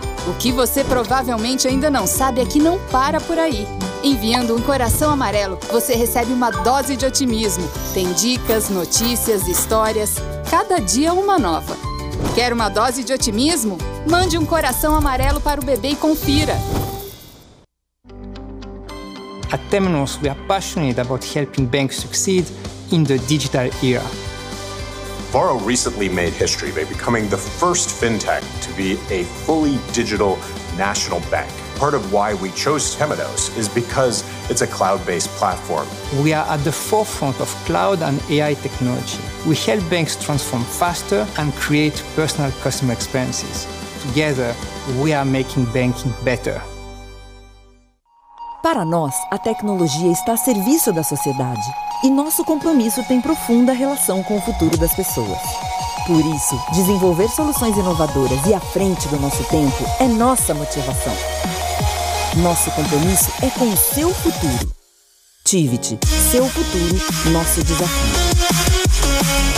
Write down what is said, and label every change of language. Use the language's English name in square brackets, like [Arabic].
[Portuguese] O que você provavelmente ainda não sabe é que não para por aí. Enviando um coração amarelo, você recebe uma dose de otimismo. Tem dicas, notícias, histórias, cada dia uma nova. Quer uma dose de otimismo? Mande um coração amarelo para o bebê e confira. [English] At Temenos, we are passionate about helping banks succeed in the digital era. Varo recently made history by becoming the first fintech to be a fully digital national bank. Part of why we chose Temenos is because it's a cloud-based platform. We are at the forefront of cloud and AI technology. We help banks transform faster and create personal customer experiences. Together, we are making banking better. [Portuguese] Para nós, a tecnologia está a serviço da sociedade e nosso compromisso tem profunda relação com o futuro das pessoas. Por isso, desenvolver soluções inovadoras e à frente do nosso tempo é nossa motivação. Nosso compromisso é com o seu futuro. Tiviti, seu futuro, nosso desafio.